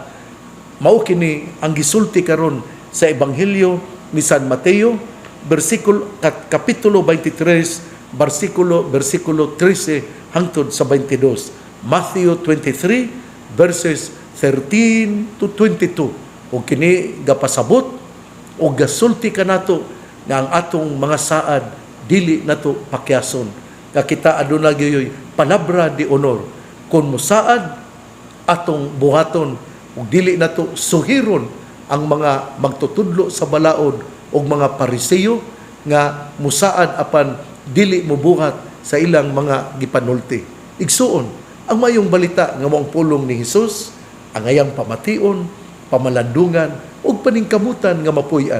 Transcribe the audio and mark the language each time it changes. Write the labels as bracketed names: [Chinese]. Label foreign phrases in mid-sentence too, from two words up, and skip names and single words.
[Cebuano] Mao kini ang gisulti karon sa ebanghelyo ni San Mateo kapitulo 23 versikulo 13 hangtod sa 22. [English] Matthew 23 verses 13 to 22. [Cebuano] O kini gapasabot o gasulti kanato nga ang atong mga saad dili nato pakyason. Nga kita aduna gyoy [Spanish] palabra de honor. [Cebuano] Kun mosaad atong buhaton ug dili nato suhiron ang mga magtutudlo sa balaod ug mga Pariseyo nga musaad apan dili mobuhat sa ilang mga gipanulti. Igsuon ang mayong balita nga moang pulong ni Hesus, ang ayang pamation, pamalandungan ug paningkamutan nga mapuy-an.